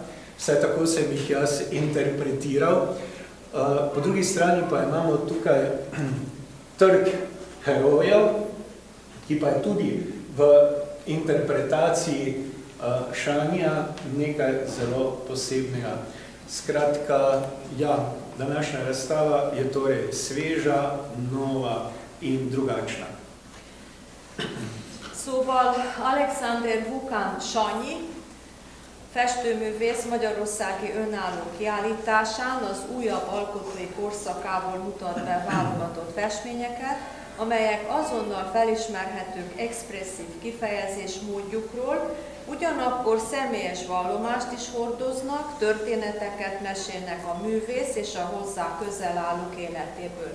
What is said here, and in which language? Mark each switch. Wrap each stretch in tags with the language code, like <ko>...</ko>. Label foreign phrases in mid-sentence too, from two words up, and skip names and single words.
<sl>Vsaj tako sem jih jaz interpretiral. Po drugi strani pa imamo tukaj trg herojev, ki pa je tudi v interpretaciji Šanija nekaj zelo posebnega. Skratka, ja, današnja razstava je torej sveža, nova in drugačna.</sl> <hu>Szóval Aleksander Vukan Sanyi, festőművész magyarországi önálló kiállításán az újabb alkotói korszakából mutat be válogatott festményeket, amelyek azonnal felismerhetők expresszív kifejezésmódjukról, ugyanakkor személyes vallomást is hordoznak, történeteket mesélnek a művész és a hozzá közel állók életéből.</hu>